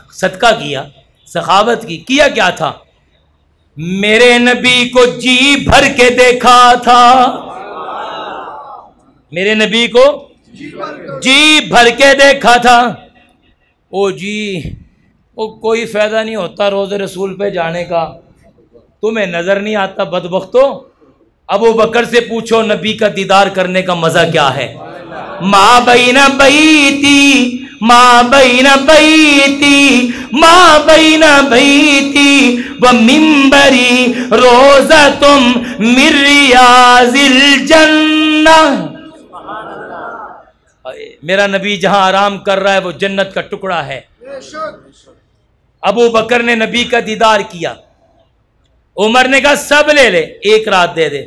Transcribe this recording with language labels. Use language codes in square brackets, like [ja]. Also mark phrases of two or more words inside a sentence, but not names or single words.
[ur] صدقہ کیا، سخاوت کی، کیا کیا تھا؟ میرے نبی کو جی بھر کے دیکھا تھا، میرے نبی کو جی بھر کے دیکھا تھا۔ او جی وہ کوئی فائدہ نہیں ہوتا روز رسول پہ جانے کا، تمہیں نظر نہیں آتا بدبختو؟ ابو بکر سے پوچھو نبی کا دیدار کرنے کا مزہ کیا ہے۔ [ar] ما بین بیتی ما بین بیتی ما بین بیتی و منبری روزۃ من ریاض الجنہ۔ [ur] میرا نبی جہاں آرام کر رہا ہے وہ جنت کا ٹکڑا ہے۔ ابو بکر نے نبی کا دیدار کیا، عمر نے کہا سب لے لے، ایک رات دے دے۔